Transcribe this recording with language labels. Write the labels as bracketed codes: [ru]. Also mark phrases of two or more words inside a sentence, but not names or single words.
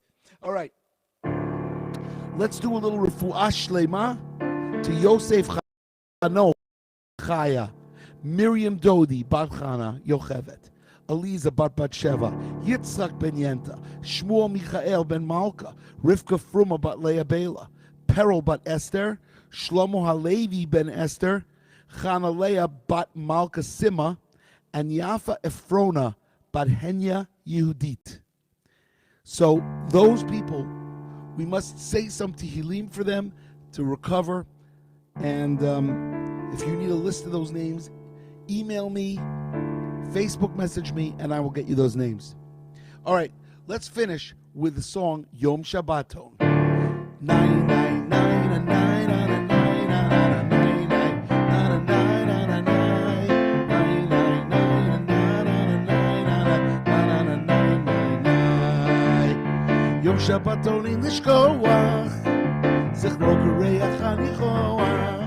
[en] All right. Let's do a little [he] רפואה שלמה [en] to Yosef Chano Chaya, Miriam Dodi Bat Chana Yochevet, Eliza Bat Batsheva, Yitzchak Ben Yenta, Shmuel Michael Ben Malka, Rivka Fruma Bat Leah Bela, Peril Bat Esther, Shlomo Halevi Ben Esther, Chana Leah Bat Malka Sima, and Yafa Efrona Bat Henya Yehudit. So those people, we must say some tehillim for them to recover. And if you need a list of those names, email me, Facebook message me, and I will get you those names. All right, let's finish with the song Yom Shabbaton. [he] 999 יום שבתון אין לשכוח, זכרו כריח הניחוח.